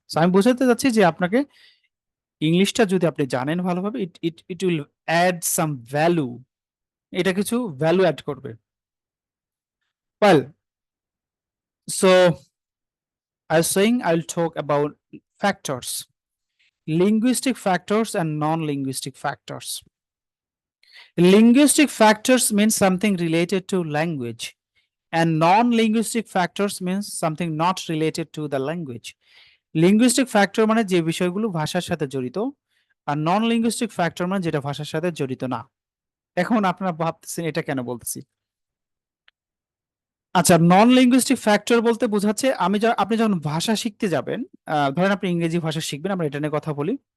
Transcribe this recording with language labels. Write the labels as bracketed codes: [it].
[bn] So আমি বোঝাতে চাচ্ছি যে আপনাকে ইংলিশটা যদি আপনি জানেন ভালোভাবে, [en] it it it will add some value, [bn] এটা কিছু ভ্যালু অ্যাড করবে। [en] Well, so I was saying I will talk about factors, linguistic factors and non-linguistic factors. Linguistic factors means something related to language, and non-linguistic factors means something not related to the language. [bn] Linguistic factor মানে যে বিষয়গুলো ভাষার সাথে জড়িত, আর নন linguistic factor মানে যেটা ভাষার সাথে জড়িত না। এখন আপনারা ভাবতেছেন এটা কেন বলতেছি। আচ্ছা, নন লিঙ্গুইস্টিক ফ্যাক্টর বলতে বোঝাচ্ছে আপনি যখন ভাষা শিখতে যাবেন, ধরেন আপনি ইংরেজি ভাষা শিখবেন, আমরা এটা নিয়ে কথা বলি।